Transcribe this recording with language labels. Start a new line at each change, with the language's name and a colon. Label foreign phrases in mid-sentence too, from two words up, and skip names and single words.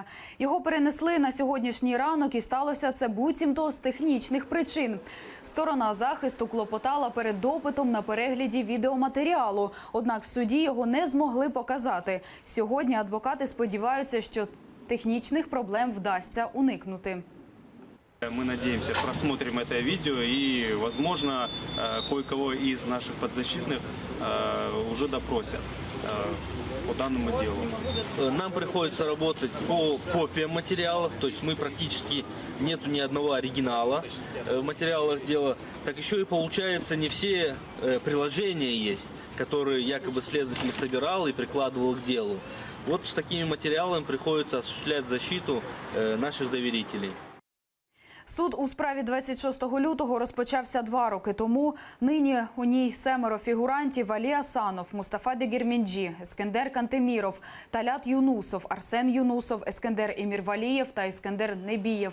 Ukrainian: Його перенесли на сьогоднішній ранок і сталося це буцімто з технічних причин. Сторона захисту клопотала перед допитом на перегляді відеоматеріалу. Однак в суді його не змогли показати. Сьогодні адвокати сподіваються, що технічних проблем вдасться уникнути.
Russian: Мы надеемся, просмотрим это видео и, возможно, кое-кого из наших подзащитных уже допросят по данному делу. Нам приходится работать по копиям материалов, то есть мы практически нету ни одного оригинала в материалах дела. Так еще и получается, не все приложения есть, которые якобы следователь собирал и прикладывал к делу. Вот с такими материалами приходится осуществлять защиту наших доверителей.
Ukrainian: Суд у справі 26 лютого розпочався 2 роки тому. Нині у ній 7 фігурантів: Алі Асанов, Мустафа Дегерменджі, Ескендер Кантеміров, Талят Юнусов, Арсен Юнусов, Ескендер Емірвалієв та Ескендер Небієв.